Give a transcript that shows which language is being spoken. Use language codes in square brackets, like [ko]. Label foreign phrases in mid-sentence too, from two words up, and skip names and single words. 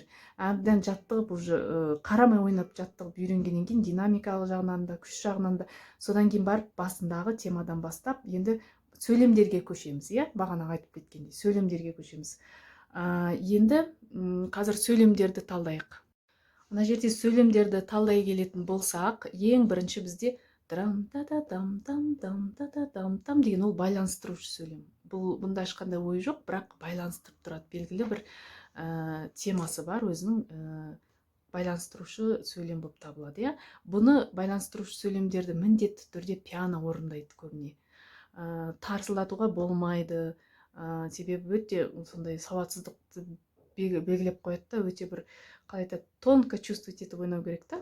[kk] Әбден жаттығып, уже қарамай ойнап жаттығып үйренгеннен кейін динамикалық жағынан да, күш жағынан да, содан кейін барып басындағы темадан бастап, енді сөйлемдерге көшеміз, бағана айтып кеткендей, сөйлемдерге көшеміз. Енді қазір сөйлемдерді талдайық. Мына жерде сөйлемдерді талдай келетін болсақ, ең бірінші бізде драм-та-да-дам-дам-дам-та-да-дам-там деген ол байланыстырушы сөйлем. Бұнда ешқандай ой жоқ, бірақ байланыстырып тұрады. Белгілі бір темасы бар, өзінің байланыстырушы сөйлем болып табылады, иә. Бұны байланыстырушы сөйлемдерді міндетті түрде пиано орындайды көбіне. Тарсылдатуға болмайды. Себебі өте сондай сауатсыздықты белгілеп қояды да, өте бір қалай айтады, [ru] тонко чувствовать [kk] етіп ойнау керек та.